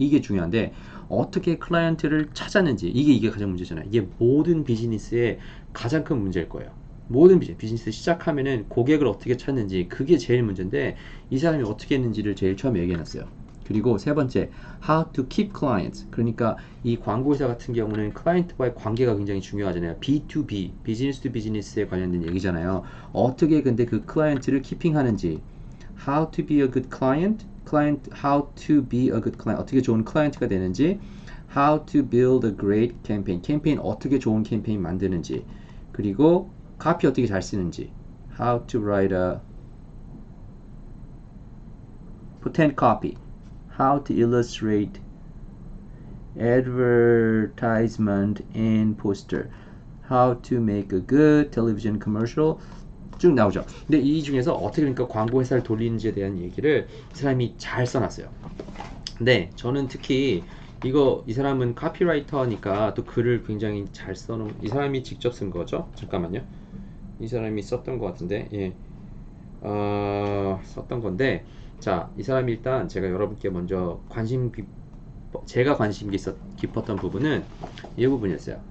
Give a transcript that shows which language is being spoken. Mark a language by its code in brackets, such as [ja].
[ko] 이게 중요한데 어떻게 클라이언트를 찾았는지 이게 가장 문제잖아요. 이게 모든 비즈니스의 가장 큰 문제일 거예요. 모든 비즈니스 시작하면은 고객을 어떻게 찾는지 그게 제일 문제인데 이 사람이 어떻게 했는지를 제일 처음에 얘기해놨어요. 그리고 세 번째, [en] how to keep clients. [ko] 그러니까 이 광고회사 같은 경우는 클라이언트와의 관계가 굉장히 중요하잖아요. B2B, 비즈니스 투 비즈니스에 관련된 얘기잖아요. 어떻게 근데 그 클라이언트를 키핑하는지, [en] how to be a good client, [ko] how to be a good client, 어떻게 좋은 클라이언트가 되는지, [en] how to build a great [ko] 캠페인 어떻게 좋은 캠페인 만드는지, 그리고 카피 어떻게 잘 쓰는지, [en] how to write a potent copy, how to illustrate advertisement and poster, how to make a good television commercial [ko] 쭉 나오죠. 근데 이 중에서 어떻게 그러니까 광고 회사를 돌리는지에 대한 얘기를 이 사람이 잘 써놨어요. 근데 저는 특히 이 사람은 카피라이터니까 또 글을 굉장히 잘 써놓은 이 사람이 직접 쓴 거죠. 잠깐만요. 이 사람이 썼던 것 같은데 예. 썼던 건데 자, 이 사람이 일단 제가 여러분께 먼저 제가 관심 깊었던 부분은 이 부분이었어요.